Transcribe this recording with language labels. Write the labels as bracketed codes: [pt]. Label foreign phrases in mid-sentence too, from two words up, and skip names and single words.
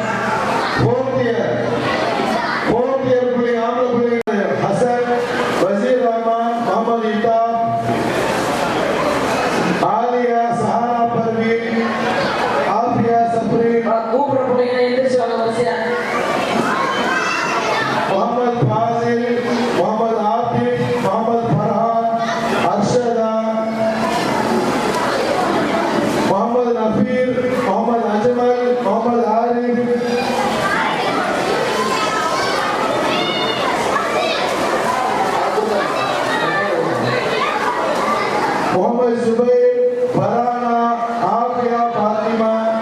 [ta] போர்த்தியர் பிள்ளை ஆம்பளை பிள்ளைங்க ஹசன், வசீர் ரஹ்மான், முகமது இத்தாப், ஆலியா, சஹானா பர்வீன், ஆஃபியா சப்ரீன், கூப்பிட பிள்ளைங்க எந்திரிச்சு வாங்க வரிசையா. मोहम्मद फाजिल, मोहम्मद आतिफ, मोहम्मद फरहान, अरशदा, मोहम्मद नफीर, मोहम्मद अजमल, मोहम्मद आरिफ, मोहम्मद जुबैर, फराना, आफिया, फातिमा,